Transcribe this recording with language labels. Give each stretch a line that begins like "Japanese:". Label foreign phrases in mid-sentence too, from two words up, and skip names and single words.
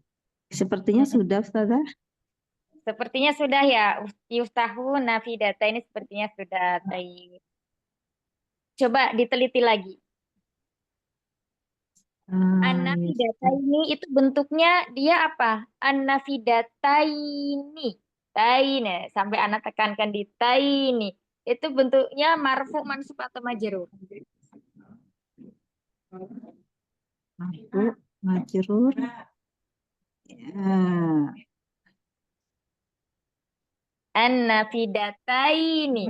Indonesian: Sepertinya sudah, Ustazah. Sepertinya sudah ya.
Arabic: يفتحون النافذة
Indonesian: ini sepertinya sudah. Baik. Coba diteliti lagi. An-nafidata ini itu bentuknya dia apa? An-nafidata ini. Taini. Sampai anak tekankan di taini. Itu bentuknya marfu, mansub atau majrur. Marfu, majrur. Ya. An-nafidata ini.